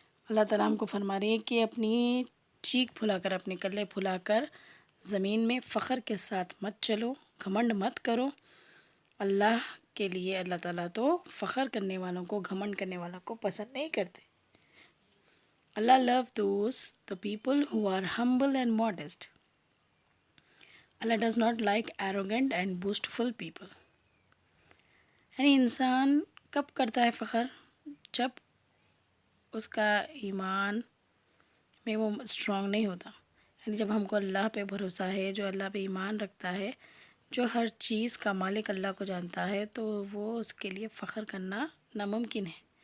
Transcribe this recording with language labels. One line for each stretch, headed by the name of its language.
Urdu: اللہ تعالیٰ ہم کو فرما رہے ہیں کہ اپنی چیک پھلاکر، اپنے کلے پھلاکر زمین میں فخر کے ساتھ مت چلو، گھمنڈ مت کرو. اللہ کے لیے اللہ تعالیٰ تو فخر کرنے والوں کو، گھمنڈ کرنے والوں کو پسند نہیں کرتے.
English: Allah loves the people who are humble and modest. Allah does not like arrogant and boastful people.
Urdu: یعنی انسان کب کرتا ہے فخر؟ جب اس کا ایمان میں وہ اسٹرانگ نہیں ہوتا. یعنی جب ہم کو اللہ پہ بھروسہ ہے، جو اللہ پہ ایمان رکھتا ہے، جو ہر چیز کا مالک اللہ کو جانتا ہے، تو وہ اس کے لیے فخر کرنا ناممکن ہے.